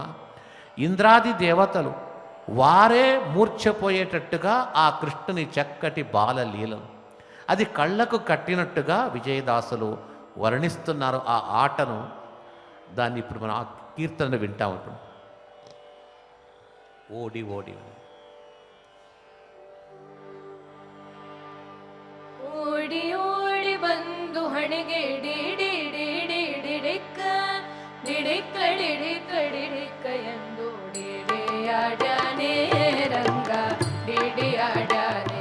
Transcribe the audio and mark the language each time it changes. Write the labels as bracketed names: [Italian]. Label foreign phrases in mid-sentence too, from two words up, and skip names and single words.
[Telugu] ఇంద్రాది దేవతలు వారే మూర్ఛపోయేటట్టుగా ఆ కృష్ణుని చక్కటి బాలలీలలు అది కళ్ళకు కట్టినట్టుగా విజయదాసులు వర్ణిస్తున్నారు ఆ ఆటను. దాన్ని ఇప్పుడు మనం ఆ కీర్తన వింటా ఉంటాం. [Kannada] ಓಡಿ ಓಡಿ ಓಡಿ ಓಡಿ ಬಂದು ಹಣೆಗೆ ಡಿಡಿ ಡಿಡಿ ಡಿಡಿಕ್ಕ ಡಿಡಿಕ್ಕ ಡಿಡಿಕ್ಕ ಡಿಡಿಕ್ಕ ಎಂದು ಡಿಡಿಯಾಡನೆ ರಂಗ ಡಿಡಿಯಾಡನೆ.